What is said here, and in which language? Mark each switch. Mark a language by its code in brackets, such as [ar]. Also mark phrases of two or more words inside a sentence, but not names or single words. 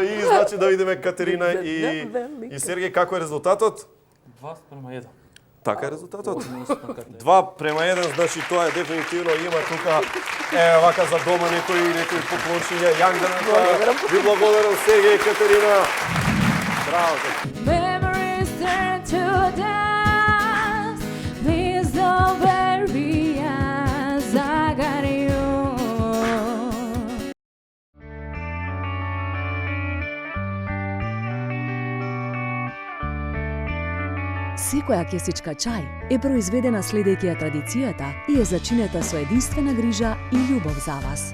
[mk] И значи да видиме Катерина и Сергеј како е резултатот? 2:1. Така е резултатот. 2:1, значи тоа е дефинитивно има тука вака за дома некои поклончиња. Young Derm, ви благодарам Сергеј и Катерина. Браво. [en] Memories turn to dust. Please don't bury us. I got you. [mk] Секоја кесичка чај е произведена следејќи ја традицијата и е зачинета со единствена грижа и љубов за вас.